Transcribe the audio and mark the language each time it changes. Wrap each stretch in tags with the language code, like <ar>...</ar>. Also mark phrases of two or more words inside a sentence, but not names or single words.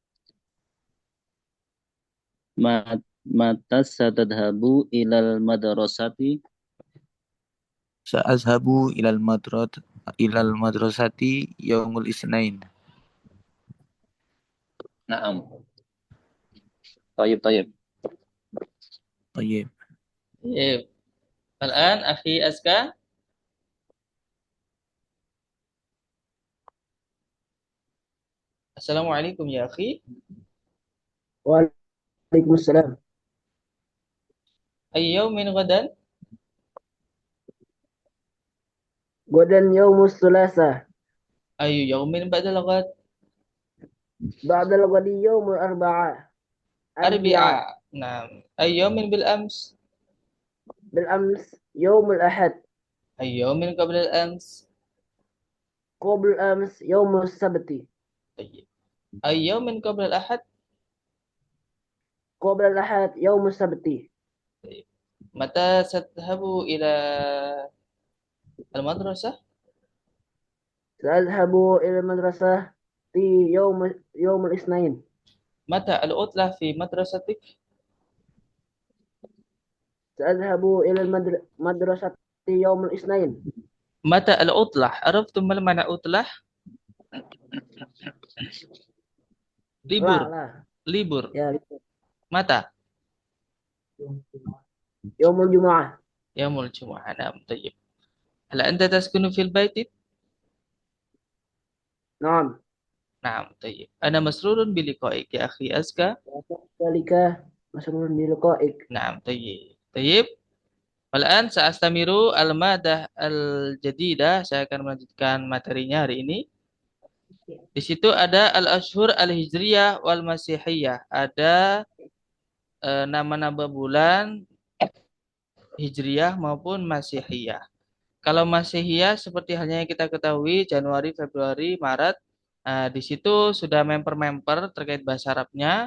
<ar>متى ستذهب إلى المدرسة. سأذهب إلى المدرسة يوم الاثنين. Naam. Tayyib. Tayyib. Iya. الآن أخي أزكى. السلام عليكم يا أخي. Waalaikumsalam. أي يوم غدا? غدا يوم الثلاثاء. أي يوم بعد الغد? بعد الغد يوم الأربعاء. Arbi'a. Naam. أي يوم بالأمس? بالأمس يوم الأحد. أي يوم قبل الأمس? قبل أمس يوم السبت. Tayyib. أي يوم قبل الأحد? قبل الأحد يوم السبت. Tayyib. متى ستذهب إلى المدرسة? سأذهب إلى مدرسة في يوم الاثنين. متى العطلة في مدرستك? سأذهب إلى مدرسة في يوم الاثنين. متى العطلة؟ عرفتم ما معنى عطلة? Libur. La.</ar> <id>Libur. Ya, libur.</id> <ar>Mata? يوم الجمعة. يوم الجمعة. Naam. Tayyib. هل أنت تسكن في البيت؟ Naam. نعم طيب أنا مسرور بلقائك يا أخي أزكى. ذلك مسرور بلقائك. نعم طيب والآن سأستمر المادة الجديدة.</ar> <id>Saya akan melanjutkan materinya hari ini. Di situ ada</id> <ar>الأشهر الهجرية والمسيحية.</ar> <id>Ada nama-nama bulan hijriyah maupun masihiyah. Kalau Masihiyah seperti halnya yang kita ketahui Januari, Februari, Maret, di situ sudah memper-memper terkait bahasa Arabnya.</id>